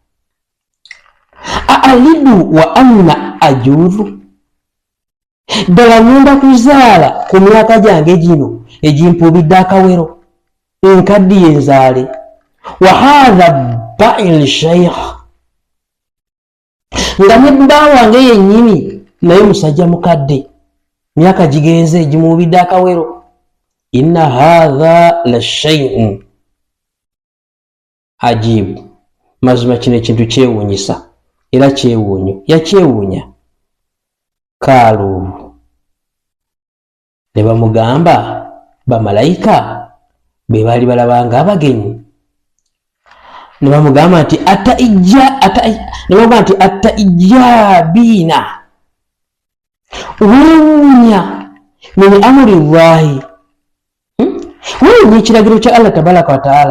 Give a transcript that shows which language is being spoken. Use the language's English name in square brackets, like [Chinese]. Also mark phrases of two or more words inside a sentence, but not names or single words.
[Arabic] أألد وأنا عجوز, [Ganda] ddala ngenda kuzaala ku myaka gyange gino egimpuubidde akawero, enkaddiye nzaale. [Arabic] وهذا بعلي شيخ, [Ganda] nga ne bba wange yennyini naye musajja mukadde, myaka gigenze egimuubidde akawero. [Arabic] إن هذا لشيء عجيب, [Ganda] mazima kino ekintu kyewuunyisa era yakyewuunya. Kaalu, ne bamugamba bamalayika be baali balabanga abagenyi, ne bamugamba nti attaijabiina, weewuunya [Arabic] من أمر الله, [Ganda] weewuunya ekiragiro kya Allah [Arabic] تبارك وتعالى.